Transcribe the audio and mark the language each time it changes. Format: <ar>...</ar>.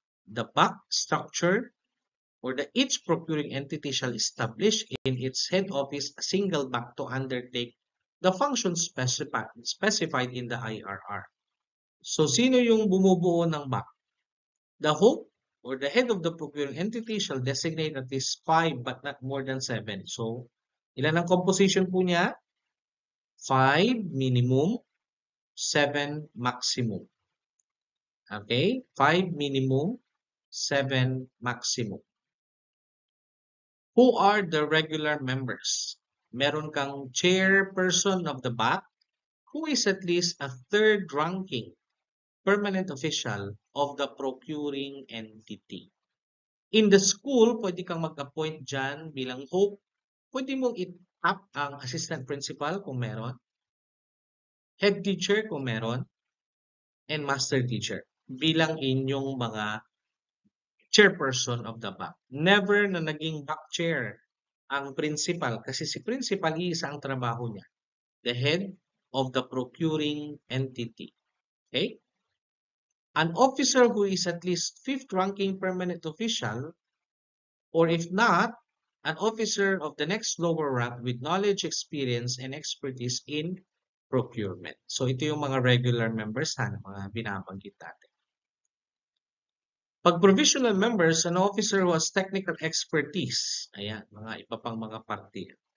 <en>The BAC structure or each procuring entity shall establish in its head office a single BAC to undertake the functions specified in the IRR.</en> <tl>So, sino yung bumubuo ng BAC?</tl> <en>The hope or the head of the procuring entity shall designate at least 5 but not more than 7.</en> <tl>So, ilan ang composition po niya?</tl> <en>5 minimum, 7 maximum. Okay? 5 minimum, 7 maximum. Who are the regular members?</en> <tl>Meron kang</tl> <en>chairperson of the BAC who is at least a third ranking permanent official of the procuring entity. In the school,</en> <tl>pwede kang mag-appoint dyan bilang hope. Pwede mong i-tap ang assistant principal kung meron, head teacher kung meron,</tl> <en>and master teacher</en> <tl>bilang inyong mga chairperson of the BAC. Never na naging BAC chair ang principal kasi si principal iisa ang trabaho niya.</tl> <en>The head of the procuring entity. Okay? An officer who is at least 5th ranking permanent official, or if not, an officer of the next lower rank with knowledge, experience, and expertise in procurement.</en> <tl>So ito yung mga regular members na mga binabanggit natin. Pag</tl> <en>provisional members, an officer who has technical expertise.</en> <tl>Ayan, mga iba pang mga parte.</tl>